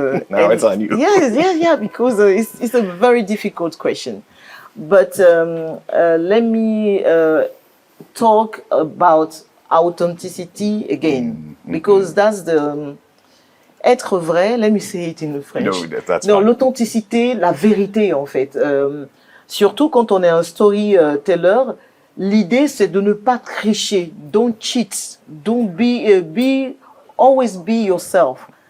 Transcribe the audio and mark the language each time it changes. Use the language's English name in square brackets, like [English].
[English] now it's on you. Yeah, because it's a very difficult question. But let me talk about authenticity again, because that's the [French] être vrai. [English] Let me say it in French. No, that's [French] non, [English] fine. [French] l'authenticité, la vérité en fait. Surtout quand on est un storyteller, l'idée c'est de ne pas tricher. [English] Don't cheat. Don't always be yourself.